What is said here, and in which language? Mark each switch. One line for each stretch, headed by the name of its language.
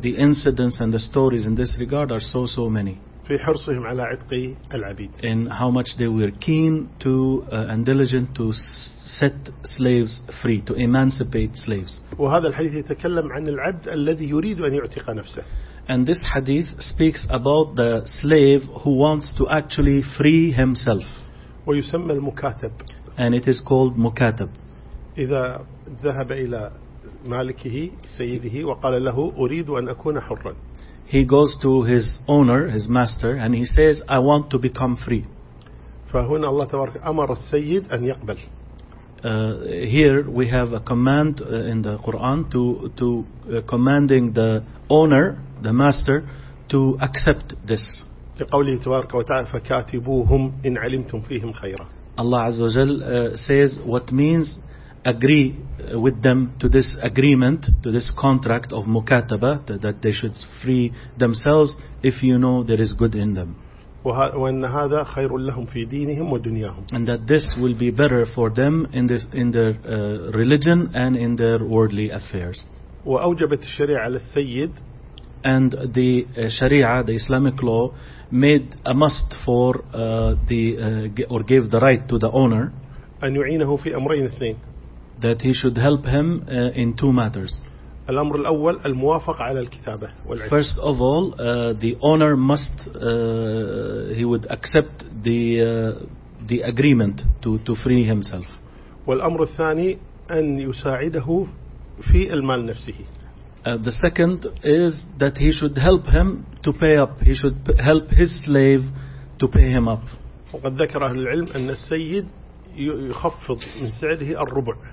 English: The incidents and the stories in this regard are so so many.
Arabic: في حرصهم على عتق العبيد.
English: In how much they were keen to and diligent to set slaves free, to emancipate slaves.
Arabic: وهذا الحديث يتكلم عن العبد الذي يريد أن يعتق نفسه.
English: And this hadith speaks about the slave who wants to actually free himself.
Arabic: ويسمى المكاتب.
English: And it is called مكاتب.
Arabic: إذا ذهب إلى مالكه سيده وقال له أريد أن أكون حرا.
English: He goes to his owner, his master, and he says, "I want to become free."
Arabic: فهنا الله تبارك أمر السيد أن يقبل.
English: Here we have a command in the Quran to commanding the owner, the master, to accept this.
Arabic: لقوله تبارك وتعالى فكاتبوهم إن علمتم فيهم خيرا.
English: Allah Azza wa Jal says what means. Agree with them to this agreement, to this contract of mukataba, that they should free themselves if you know there is good in them.
Arabic: وأن هذا خير لهم في دينهم ودنياهم.
English: And that this will be better for them in this, in their religion and in their worldly affairs.
Arabic: وأوجبت الشريعة على السيد.
English: And the Sharia, the Islamic law, made a must for or gave the right to the owner.
Arabic: أن يعينه في أمرين اثنين.
English: That he should help him in two matters.
Arabic: الأمر الأول الموافقة على الكتابة والعلم.
English: First of all, the owner must he would accept the agreement to free himself.
Arabic: والأمر الثاني أن يساعده في المال نفسه.
English: The second is that he should help him to pay up. He should help his slave to pay him up.
Arabic: وقد ذكر أهل العلم أن السيد يخفض من سعره الربع.